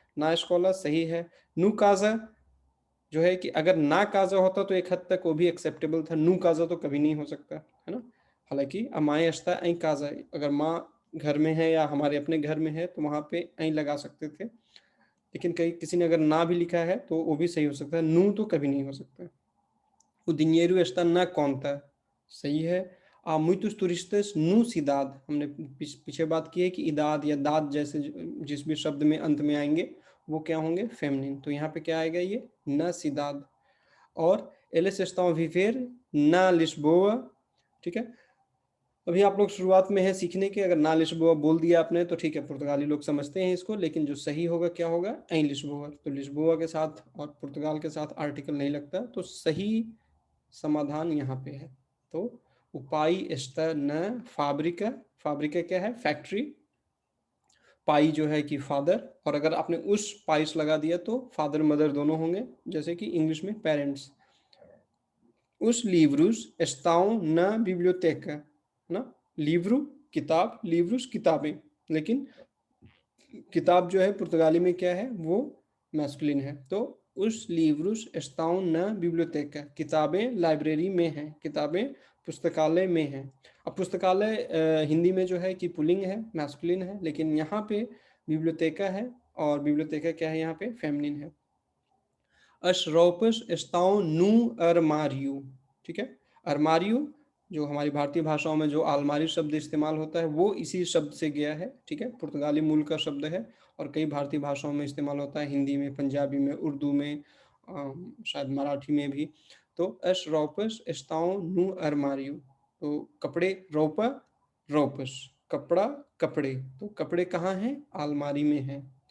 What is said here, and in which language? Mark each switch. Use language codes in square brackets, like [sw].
[hi] ना स्कॉलर सही है। नू काजा जो है कि अगर ना काजा होता तो एक हद तक वो भी एक्सेप्टेबल था, नू काजा तो कभी नहीं हो सकता, है ना। हालांकि अमाए अश्ता ऐ काजा, अगर माँ घर में है या हमारे अपने घर में है तो वहाँ पे ऐ लगा सकते थे, लेकिन कहीं किसी ने अगर ना भी लिखा है तो वो भी सही हो सकता है, नू तो कभी नहीं हो सकता। [pt] O dinheiro está na conta, [hi] सही है। [pt] आ muitos turistas no cidade, [hi] हमने पीछे बात की है कि इदाद या दाद जैसे जिस भी शब्द में अंत में आएंगे वो क्या होंगे, फेमिनिन। तो यहाँ पे क्या आएगा, ये ना सिदाद। और [pt] eles estão a viver na Lisboa, [hi] ठीक है। अभी आप लोग शुरुआत में है सीखने के, अगर ना लिस्बोआ बोल दिया आपने तो ठीक है, पुर्तगाली लोग समझते हैं इसको, लेकिन जो सही होगा क्या होगा, ऐ लिस्बोआ। तो लिस्बोआ के साथ और पुर्तगाल के साथ आर्टिकल नहीं लगता, तो सही समाधान यहाँ पे है। तो उपाय एस्ता न फाब्रिका, फाब्रिका क्या है, फैक्ट्री। पाई जो है कि फादर, और अगर आपने उस पाइस लगा दिया तो फादर मदर दोनों होंगे, जैसे कि इंग्लिश में पेरेंट्स। [pt] उस livros estão na biblioteca, [hi] ना, livro किताब, livros किताबें, लेकिन किताब जो है पुर्तगाली में क्या है, वो मैस्कुलिन है। तो [pt] उस livros estão na biblioteca, [hi] किताबें लाइब्रेरी में हैं, किताबें पुस्तकालय में हैं। अब पुस्तकालय हिंदी में जो है कि पुल्लिंग है, मैस्कुलिन है, लेकिन यहाँ पे बिब्लियोतेका है, और बिब्लियोतेका क्या है यहाँ पे, फेमिनिन है। [pt] As roupas estão no armário, [hi] ठीक है। armário जो हमारी भारतीय भाषाओं में जो आलमारी शब्द इस्तेमाल होता है वो इसी शब्द से गया है, ठीक है। पुर्तगाली मूल का शब्द है और कई भारतीय भाषाओं में इस्तेमाल होता है, हिंदी में, पंजाबी में, उर्दू में, शायद मराठी में भी। तो [pt] as roupas estão no armário, [hi] तो कपड़े, roupa roupas, कपड़ा कपड़े, तो कपड़े कहाँ हैं, आलमारी में हैं।